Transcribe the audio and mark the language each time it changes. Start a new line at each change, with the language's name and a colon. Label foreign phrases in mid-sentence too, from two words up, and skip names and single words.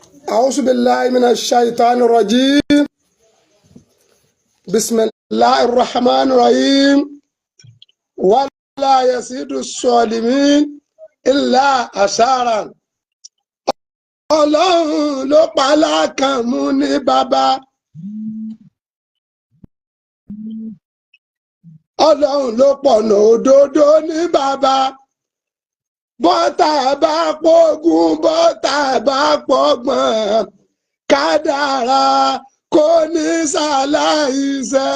Arabic: أعوذ بالله من الشيطان الرجيم. بسم الله الرحمن الرحيم. ولا يزيد الظالمين إلا خسارا.
Yoruba: Ọlọ́run ló pa Alákànmú ní bàbá. Ọlọ́run ló pọ̀nà òdodo ní bàbá. Bọ́tà bá pọ́gùn bọ́tà bá pọ́gbọ̀n kádàrá kò ní ṣàlàyé.